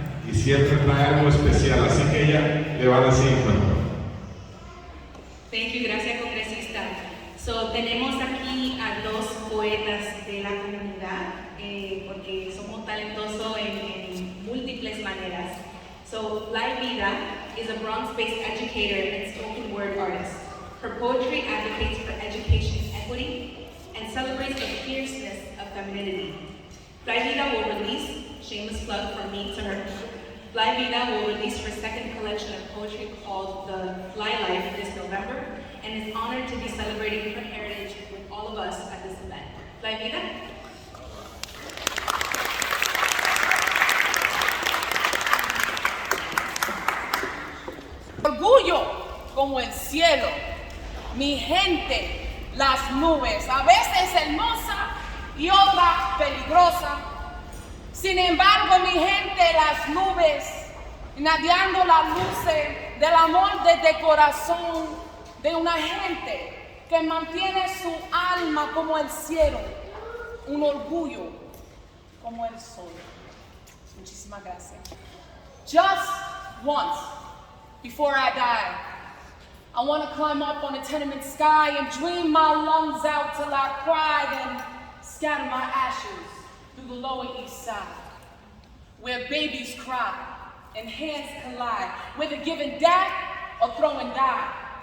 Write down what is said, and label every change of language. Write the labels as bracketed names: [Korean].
[Spanish] Y siempre trae algo especial, así que ella le va a decir, bueno. [English] Thank you, [Spanish] gracias, congresista. So, tenemos aquí a dos poetas de la comunidad, porque somos talentosos en múltiples maneras. [English] So, Lai Vida is a Bronx-based educator and spoken word artist. Her poetry advocates for education equity and celebrates the fierceness of femininity. Lai Vida will release, shameless plug from me to her, Lai Vida will release her second collection of poetry called The Fly Life this November, and is honored to be celebrating her heritage with all of us at this event. Lai Vida? [Spanish] Orgullo como el cielo, mi gente, las nubes, a veces hermosa y otra peligrosa. Sin embargo, mi gente, las nubes, irradiando las luces del amor desde el corazón de una gente que mantiene su alma como el cielo, un orgullo como el sol. Muchísimas gracias. [English] Just once, before I die, I want to climb up on a tenement sky and dream my lungs out till I cry and scatter my ashes through the Lower East Side, where babies cry and hands collide, whether giving death or throwing die.